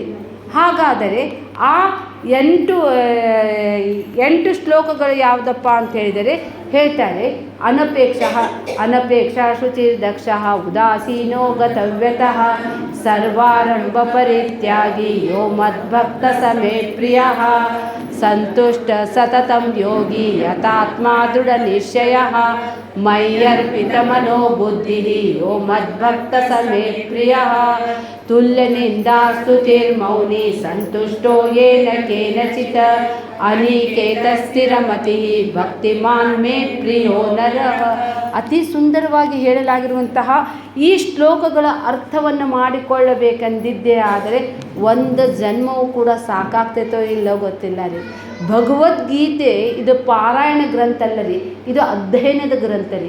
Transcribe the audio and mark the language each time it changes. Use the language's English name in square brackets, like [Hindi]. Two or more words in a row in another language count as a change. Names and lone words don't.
[Kannada] ಹಾಗಾದರೆ ಆ 8 ಶ್ಲೋಕಗಳು ಯಾವುದಪ್ಪ ಅಂತ ಹೇಳಿದರೆ ಹೇಳ್ತಾರೆ, [Sanskrit] ಅನಪೇಕ್ಷ ಶುಚಿರ್ದಕ್ಷ ಉದಾಸೀನೋ ಗತವ್ಯತಃ ಸರ್ವಾರಂಭ ಪರಿತ್ಯಾಗಿ ಯೋ ಮದ್ಭಕ್ತ ಸಮೇ ಪ್ರಿಯ ಸಂತುಷ್ಟ ಸತತಂ ಯೋಗಿ ಯಥಾತ್ಮ ದೃಢ ನಿಶ್ಚಯ ಮಯ್ಯರ್ಪಿತ ಮನೋ ಬುದ್ಧಿ ಯೋ ಮದ್ಭಕ್ತ ಸಮೇ ಪ್ರಿಯ ತುಲ್ಯ ನಿಂದಾ ಸ್ತುತಿರ್ಮೌನಿ ಸಂತುಷ್ಟೋ ಯೇನ ಕೇನಚಿತ್ ಅನಿಕೇತ ಸ್ಥಿರಮತಿ ಭಕ್ತಿಮಾನ್ ಮೇ ಪ್ರಿಯೋ ನರಃ. [Kannada] ಅತಿ ಸುಂದರವಾಗಿ ಹೇಳಲಾಗಿರುವಂತಹ ಈ ಶ್ಲೋಕಗಳ ಅರ್ಥವನ್ನು ಮಾಡಿಕೊಳ್ಳಬೇಕೆಂದಿದ್ದೇ ಆದರೆ ಒಂದು ಜನ್ಮವೂ ಕೂಡ ಸಾಕಾಗ್ತೈತೋ ಇಲ್ಲೋ ಗೊತ್ತಿಲ್ಲ ರೀ. ಭಗವದ್ಗೀತೆ ಇದು ಪಾರಾಯಣ ಗ್ರಂಥ ಅಲ್ಲ ರೀ, ಇದು ಅಧ್ಯಯನದ ಗ್ರಂಥ ರೀ.